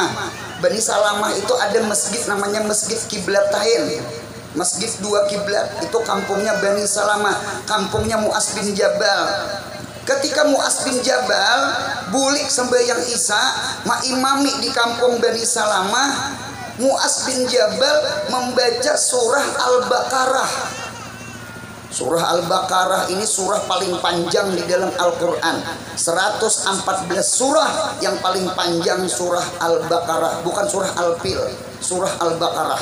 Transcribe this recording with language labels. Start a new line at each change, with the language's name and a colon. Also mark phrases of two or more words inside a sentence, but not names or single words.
Indonesian: Bani Salamah itu ada masjid namanya Masjid Kiblatain. Masjid 2 kiblat, itu kampungnya Bani Salamah, kampungnya Mu'az bin Jabal.
Banjar: Ketika Mu'az bin Jabal bulik sembahyang Isya, maimami di kampung Bani Salamah,
Indonesian: Mu'az bin Jabal membaca surah Al-Baqarah. Surah Al-Baqarah ini surah paling panjang di dalam Al-Quran. 114 surah, yang paling panjang surah Al-Baqarah, bukan surah Al-Fil, surah Al-Baqarah.